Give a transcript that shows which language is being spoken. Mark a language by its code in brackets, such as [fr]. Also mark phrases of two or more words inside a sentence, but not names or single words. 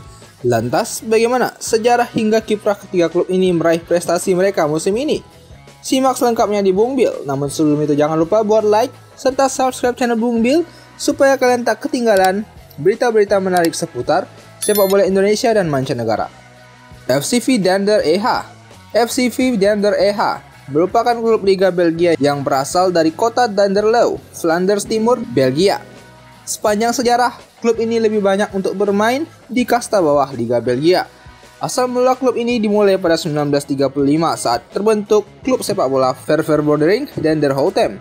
[id] Lantas, bagaimana sejarah hingga kiprah ketiga klub ini meraih prestasi mereka musim ini? Simak selengkapnya di Bung Bil. Namun sebelum itu jangan lupa buat like serta subscribe channel Bung Bil supaya kalian tak ketinggalan berita-berita menarik seputar sepak bola Indonesia dan mancanegara. FC Vidender e.H. FC Vidender e.H. merupakan klub Liga Belgia yang berasal dari kota Denderleeuw, Flanders Timur, Belgia. Sepanjang sejarah, klub ini lebih banyak untuk bermain di kasta bawah Liga Belgia. Asal mula klub ini dimulai pada 1935 saat terbentuk klub sepak bola Verbrodering Denderhouten.